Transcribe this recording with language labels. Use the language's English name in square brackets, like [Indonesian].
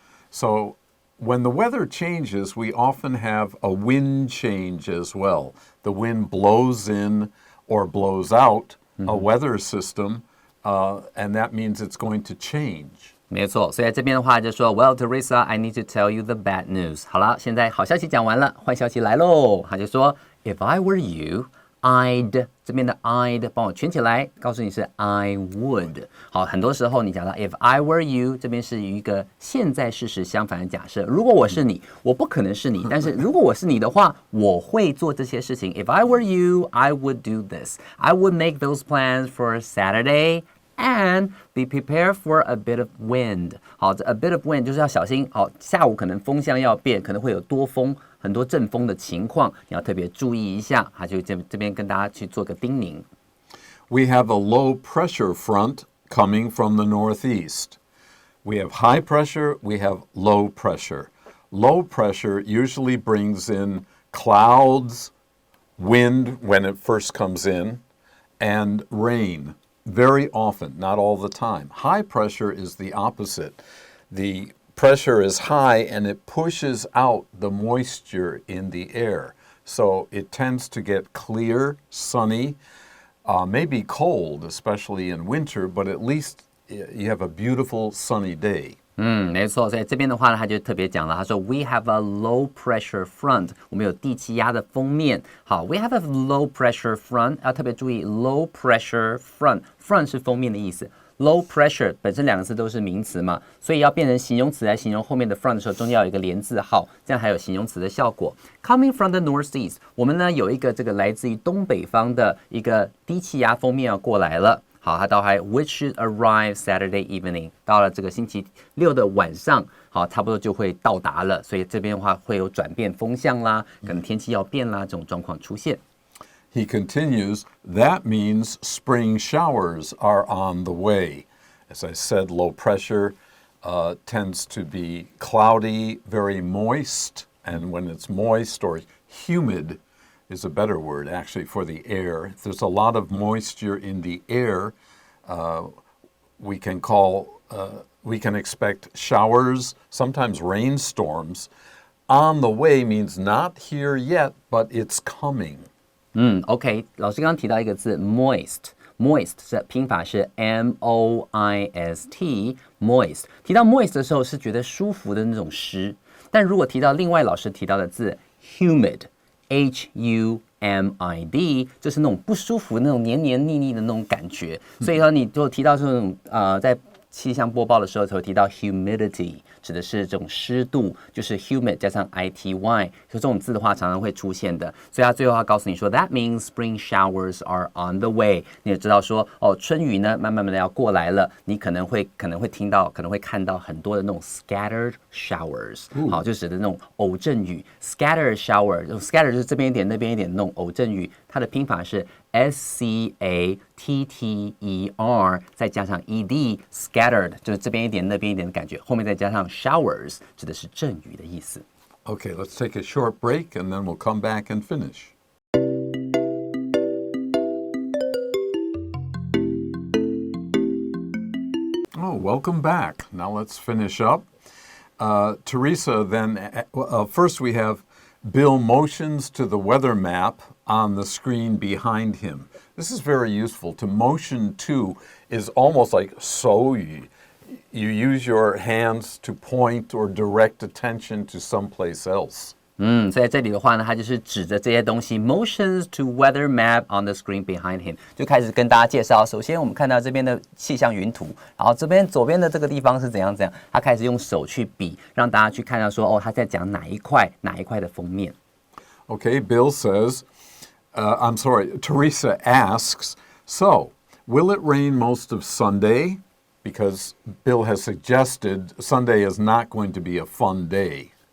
[English] So when the weather changes, we often have a wind change as well. The wind blows in or blows out a weather system, and that means it's going to change. [Chinese] 没错，所以在这边的话就说 [English] Well, Teresa, I need to tell you the bad news. [Chinese] 好了，现在好消息讲完了，坏消息来喽。他就说 [English] If I were you, I'd [Chinese] 这边的 [English] I'd [Chinese] 帮我圈起来，告诉你是 [English] I would。 [Chinese] 好，很多时候你讲到 [English] If I were you， [Chinese] 这边是一个现在事实相反的假设。如果我是你，我不可能是你，但是如果我是你的话，我会做这些事情。 [English] If I were you, I would do this. I would make those plans for Saturday.And be prepared for a bit of wind. [Chinese] 好，这 [English] a bit of wind [Chinese] 就是要小心。好，下午可能风向要变，可能会有多风，很多阵风的情况，你要特别注意一下。他就这边跟大家去做个叮咛。 [English] We have a low pressure front coming from the northeast. We have high pressure, we have low pressure. Low pressure usually brings in clouds, wind when it first comes in, and rain.Very often, not all the time. High pressure is the opposite. The pressure is high and it pushes out the moisture in the air. So it tends to get clear, sunny, maybe cold, especially in winter, but at least you have a beautiful sunny day. [Chinese] 没错，所以这边的话呢，他就特别讲了，他说 [English] We have a low pressure front， [Chinese] 我们有低气压的锋面。好 ， [English] We have a low pressure front， [Chinese] 要特别注意 low pressure front 是锋面的意思。 Low pressure 本身两个字都是名词嘛，所以要变成形容词来形容后面的 front 的时候，中间要有一个连字号，这样还有形容词的效果。 [English] Coming from the northeast， [Chinese] 我们呢有一个这个来自于东北方的一个低气压锋面要过来了。好，它到还 [English] which should arrive Saturday evening， [Chinese] 到了这个星期六的晚上，好，差不多就会到达了。所以这边的话会有转变风向啦，可能天气要变啦，这种状况出现。 [English] He continues, that means spring showers are on the way. As I said, low pressure tends to be cloudy, very moist, and when it's moist or humid is a better word actually for the air. If there's a lot of moisture in the air, we can expect showers, sometimes rainstorms. On the way means not here yet, but it's coming. [Chinese] OK， 老师刚刚提到一个字 moist 是拼法是 moist，moist。提到 moist 的时候是觉得舒服的那种湿，但如果提到另外老师提到的字 humid，humid，就是那种不舒服、那种黏黏腻腻的那种感觉。所以说，你就提到这种在气象播报的时候才会提到 humidity， 指的是这种湿度，就是 humid 加上 ity， 所以这种字的话常常会出现的。所以他最后要告诉你说 ， [English] That means spring showers are on the way。 [Chinese] 你也知道说，哦，春雨呢，慢慢的要过来了。你可能会听到，可能会看到很多的那种 scattered showers， 好，就指的那种偶阵雨。 scattered shower，scattered 就是这边一点那边一点的那种偶阵雨，它的拼法是 scatter， 再加上 ed，scattered 就是这边一点那边一点的感觉，后面再加上 showers 指的是阵雨的意思。 [English] Okay, let's take a short break and then we'll come back and finish. Oh, welcome back. Now let's finish up. Teresa, then, first we have Bill motions to the weather map on the screen behind him. This is very useful. To motion to is almost like 手语. You use your hands to point or direct attention to someplace else. [Chinese] 所以在这里的话呢，它就是指着这些东西 [English] motions to weather map on the screen behind him， [Chinese] 就开始跟大家介绍。首先我们看到这边的气象云图，然后这边左边的这个地方是怎样，他开始用手去比，让大家去看到说，哦，他在讲哪一块的封面。 [English] Okay, Bill says, Teresa asks, so, will it rain most of Sunday? Because Bill has suggested Sunday is not going to be a fun day.